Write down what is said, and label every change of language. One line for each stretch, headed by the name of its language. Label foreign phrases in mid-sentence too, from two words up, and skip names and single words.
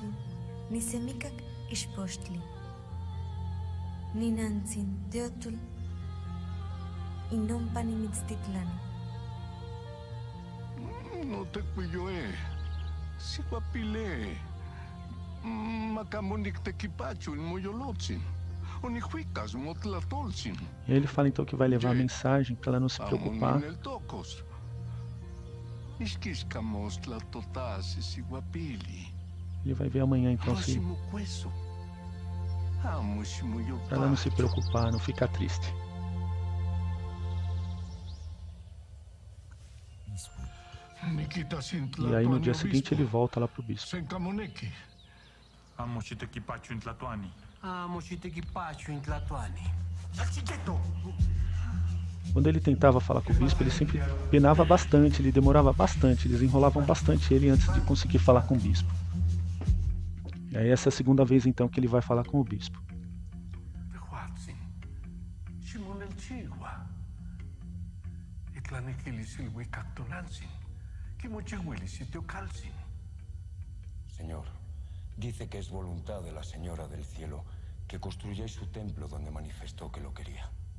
Nahuatl languages: Ni semicac ixpochtli. Ni nantzin teotul. Inompa nimitztitlani. No te cuyo, Siguapile. Macamonik tequipacho en moyolotzin. Onihuicas motlatolzin.
Portuguese: E ele fala então que vai levar a mensagem para ela não se preocupar.
Nahuatl languages: Amoninel tocos. Isquiscamos tlatotase siguapili.
Portuguese: Ele vai ver amanhã então se para ela não se preocupar, não ficar triste. E aí no dia seguinte ele volta lá pro bispo. Quando ele tentava falar com o bispo, ele sempre penava bastante, ele demorava bastante, eles enrolavam bastante ele antes de conseguir falar com o bispo. E aí essa é a segunda vez então que ele vai falar com o bispo.
Spanish: Señor, dice que es voluntad de la Señora del Cielo que construyáis su templo donde manifestó que lo quería.